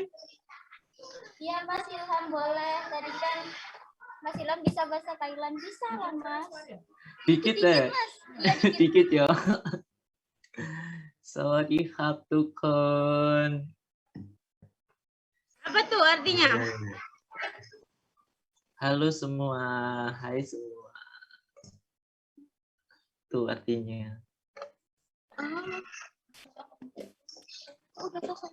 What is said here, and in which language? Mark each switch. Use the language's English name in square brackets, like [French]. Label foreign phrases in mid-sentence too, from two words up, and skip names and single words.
[Indonesian] Iya Mas Ilham boleh. Tadi kan Mas Ilham bisa bahasa Thailand, bisa lah Mas. Dikit Dikit deh. Mas. Ya, dikit. Dikit ya. [Thai] สวัสดีครับทุกคน [Indonesian] Apa tuh artinya? Halo semua, hai semua. Tuh artinya. Udah selesai.